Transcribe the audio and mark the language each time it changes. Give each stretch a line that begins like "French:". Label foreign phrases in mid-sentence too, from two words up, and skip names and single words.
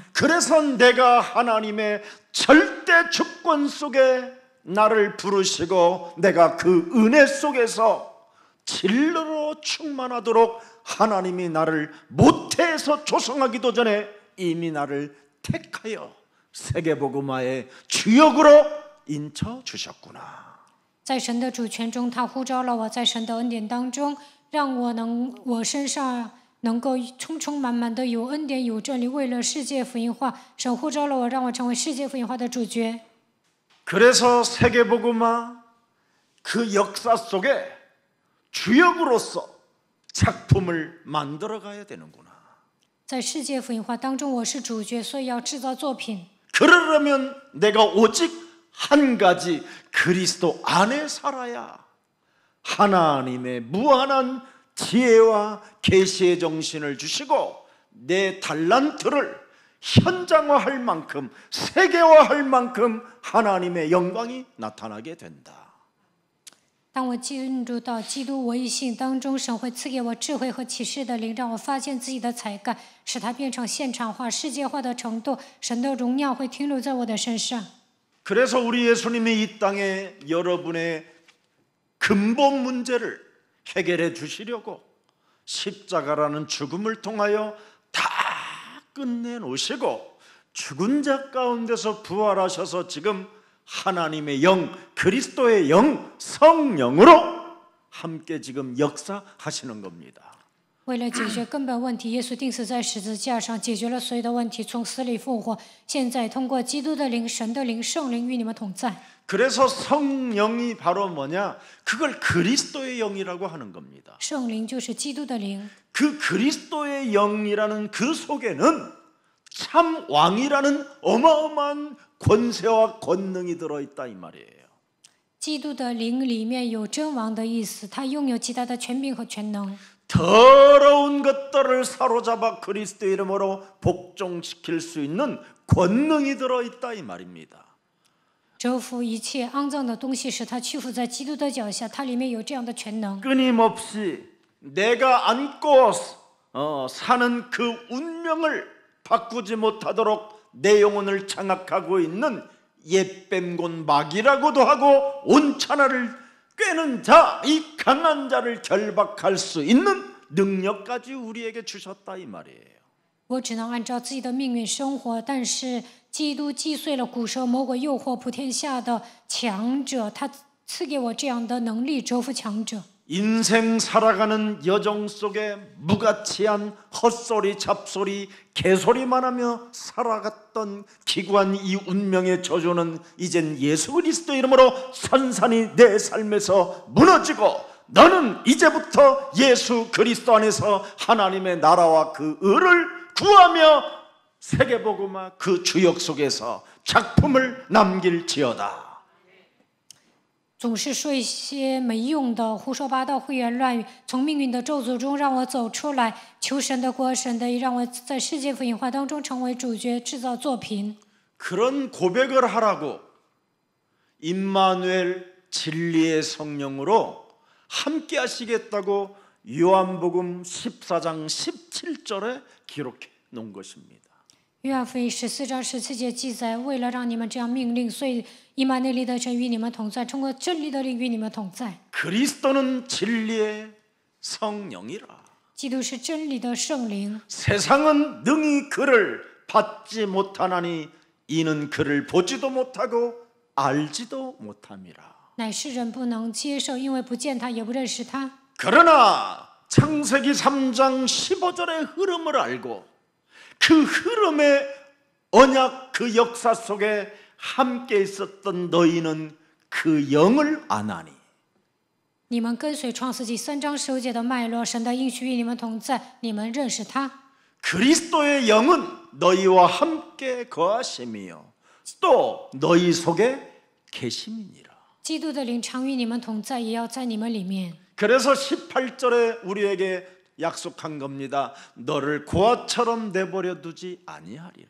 Korean: 그래서 내가 하나님의 절대 주권 속에 나를 부르시고 내가 그 은혜 속에서 진리로 충만하도록 하나님이 나를 모태에서 조성하기도 전에 이미 나를 택하여 세계복음화의 주역으로 인쳐 주셨구나.
Chinese: 在神的主权中，他呼召了我，在神的恩典当中，让我身上能够充充满满的有恩典有真理，为了世界福音化，神呼召了我，让我成为世界福音化的主角。
Korean: 그래서 세계복음화 그 역사 속에 주역으로서 작품을 만들어 가야 되는구나.
Chinese: 在世界福音化当中，我是主角，所以要制造作品。
Korean: 그러려면 내가 오직 한 가지 그리스도 안에 살아야 하나님의 무한한 지혜와 계시의 정신을 주시고 내 달란트를 현장화할 만큼 세계화할 만큼 하나님의 영광이 나타나게 된다.
Chinese: 当我进入到基督我一性当中，神会赐给我智慧和启示的灵，让我发现自己的才干，使它变成现场化、世界化的程度。神的荣耀会停留在我的身上。
Korean: 그래서 우리 예수님이 이 땅에 여러분의 근본 문제를 해결해 주시려고 십자가라는 죽음을 통하여 다 끝내놓으시고 죽은 자 가운데서 부활하셔서 지금 하나님의 영, 그리스도의 영, 성령으로 함께 지금 역사하시는 겁니다.
Chinese: 为了解决根本问题，耶稣钉死在十字架上，解决了所有的问题，从死里复活。现在通过基督的灵、神的灵、圣灵与你们同在。
Korean: 그래서 성령이 바로 뭐냐? 그걸 그리스도의 영이라고 하는 겁니다.
Chinese: 圣灵就是基督的灵，
Korean: 그 그리스도의 영이라는 그 속에는 참 왕이라는 어마어마한 권세와 권능이 들어있다 이 말이에요.
Chinese: 基督的灵里面有真王的意思，他拥有极大的权柄和全能。
Korean: 더러운 것들을 사로잡아 그리스도 이름으로 복종시킬 수 있는 권능이 들어있다 이 말입니다.
Chinese: 折服一切肮脏的东西，使它屈服在基督的脚下，它里面有这样的全能。
Korean: 끊임없이 내가 안고 사는 그 운명을 바꾸지 못하도록 내 영혼을 장악하고 있는 옛뱀곧 마귀라고도 하고 온천하를 꿰는 자, 이 강한 자를 결박할 수 있는 능력까지 우리에게 주셨다 이 말이에요.
Chinese: 我只能按照自己的命运生活，但是基督击碎了古蛇魔鬼诱惑普天下的强者，他赐给我这样的能力，折服强者。
Korean: 인생 살아가는 여정 속에 무가치한 헛소리 잡소리 개소리만 하며 살아갔던 기구한 이 운명의 저주는 이젠 예수 그리스도 이름으로 산산이 내 삶에서 무너지고 너는 이제부터 예수 그리스도 안에서 하나님의 나라와 그 의를 구하며 세계복음화 그 주역 속에서 작품을 남길지어다.
Chinese: 总是说一些没用的胡说八道、胡言乱语，从命运的咒诅中让我走出来，求神的国、神的义，让我在世界福音化当中成为主角，制造作品。
Korean: 그런 고백을 하라고 임마누엘 진리의 성령으로 함께 하시겠다고 요한복음 14장 17절에 기록해 놓은 것입니다.
Chinese: 约翰福音14章17节记载，为了让你们这样命令，所以以马内利的神与你们同在，通过真理的灵与你们同在。
Korean: 그리스도는 진리의 성령이라.
Chinese: 基督是真理的圣灵，
Korean: 세상은 능히 그를 받지 못하나니 이는 그를 보지도 못하고 알지도 못함이라.
Chinese: 乃是人不能接受，因为不见他，也不认识他。
Korean: 그러나 창세기 3장 15절의 흐름을 알고 그 흐름의 언약 그 역사 속에 함께 있었던 너희는 그 영을 아나니.
Chinese: 你们跟随创世纪3章15节的脉络，神的应许与你们同在，你们认识他。
Korean: 그리스도의 영은 너희와 함께 거하심이요 또 너희 속에 계심이니라.
Chinese: 基督的灵常与你们同在，也要在你们里面。
Korean: 그래서 18절에 우리에게 약속한 겁니다. 너를 고아처럼 내버려 두지 아니하리라.